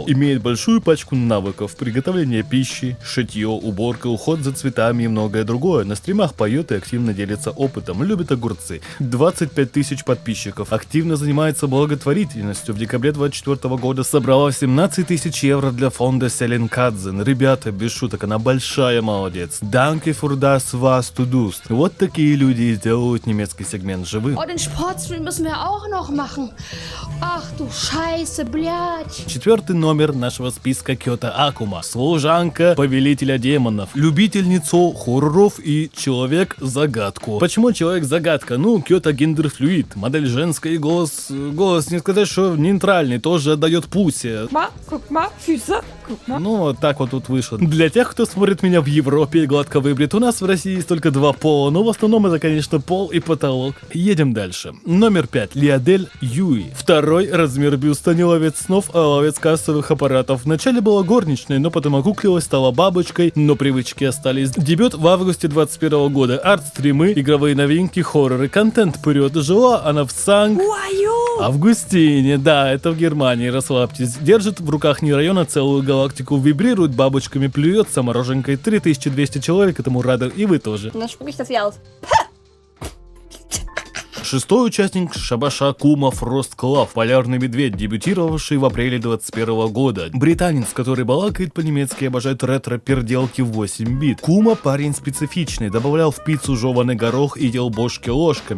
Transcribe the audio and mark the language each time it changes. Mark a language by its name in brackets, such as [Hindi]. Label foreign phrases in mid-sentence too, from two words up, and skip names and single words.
[Russian] Имеет большую пачку навыков: приготовление пищи, шитье, уборка, уход за цветами и многое другое. На стримах поет и активно делится опытом, любит огурцы. 25 тысяч подписчиков. Активно занимается благотворительностью. В декабре 24 года собрала 17 тысяч евро для фонда Селенкадзен. Ребята, без шуток, она большая молодец. [German] Danke für das, was du tust. [Russian] Вот такие люди сделают немецкий сегмент живым. [German] Oh, den Sportstream müssen wir auch noch machen. Ach du Scheiße, [Russian] блядь. Четвертый номер нашего списка Кёта Акума. Служанка повелителя демонов, любительницу хорроров и человек-загадку. Почему человек-загадка? Ну, Кёта гендерфлюид, модель женская и голос не сказать, что нейтральный, тоже отдает пусе. [German] Guck mal, Füße. Guck mal. [Russian] Ну, вот так вот тут вышло. Для тех, кто смотрит меня в Европе и гладко выбрит, у нас в России есть только два пола, но в основном это, конечно, пол и потолок. Едем дальше. Номер 5. Лиадель Юи. Второй размер бюста, не ловец снов, а ловец кассовых аппаратов. Вначале была горничной, но потом окуклилась, стала бабочкой, но привычки остались. Дебют в августе 21 года. Арт-стримы, игровые новинки, хорроры, контент вперед. Жила она в Августине, да, это в Германии, расслабьтесь. Держит в руках не район, а целую галактику. Вибрирует бабочками, плюется мороженкой. 3200 человек этому рады, и вы тоже. [German] Dann spuck ich das hier aus. [Russian] Шестой участник Шабаша Кума Фрост Клав, полярный медведь, дебютировавший в апреле 21 года. Британец, который балакает по-немецки и обожает ретро-перделки в 8 бит. Кума парень специфичный, добавлял в пиццу жеванный горох и ел бошки ложками.